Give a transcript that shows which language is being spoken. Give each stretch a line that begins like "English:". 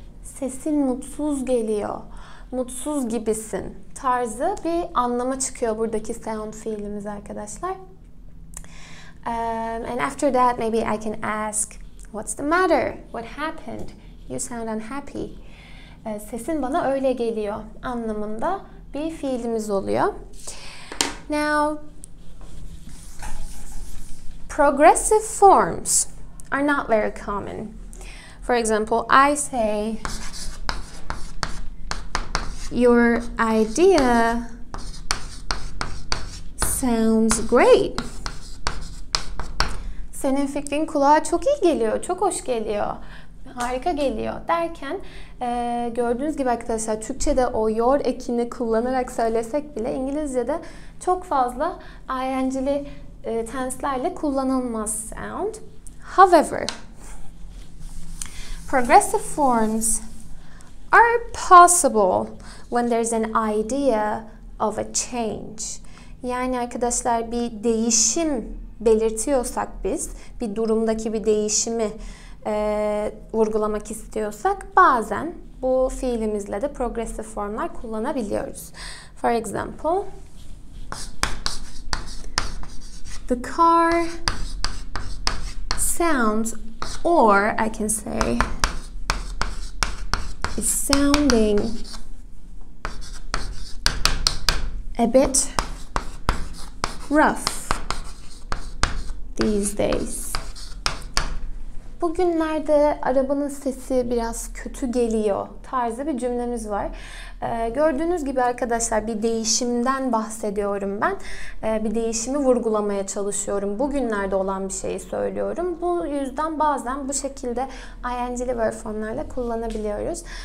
Turkish: Sesin mutsuz geliyor, mutsuz gibisin tarzı bir anlama çıkıyor buradaki sound fiilimiz arkadaşlar.
English: And after that, maybe I can ask, what's the matter? What happened? You sound unhappy.
Turkish: Sesin bana öyle geliyor anlamında bir fiilimiz oluyor.
English: Now, progressive forms are not very common. For example, I say, your idea sounds great.
Turkish: Senin fikrin kulağa çok iyi geliyor, çok hoş geliyor, harika geliyor derken gördüğünüz gibi arkadaşlar Türkçe'de o your ekini kullanarak söylesek bile İngilizce'de çok fazla ing'li tense'lerle kullanılmaz sound.
English: However, progressive forms are possible when there's an idea of a change.
Turkish: Yani arkadaşlar bir değişim belirtiyorsak biz, bir durumdaki bir değişimi vurgulamak istiyorsak bazen bu fiilimizle de progressive formlar kullanabiliyoruz.
English: For example, the car sounds, or I can say, it's sounding a bit rough these days.
Turkish: Bugünlerde arabanın sesi biraz kötü geliyor tarzı bir cümlemiz var. Gördüğünüz gibi arkadaşlar bir değişimden bahsediyorum ben. Bir değişimi vurgulamaya çalışıyorum. Bugünlerde olan bir şeyi söylüyorum. Bu yüzden bazen bu şekilde ing'li verb formlarla kullanabiliyoruz.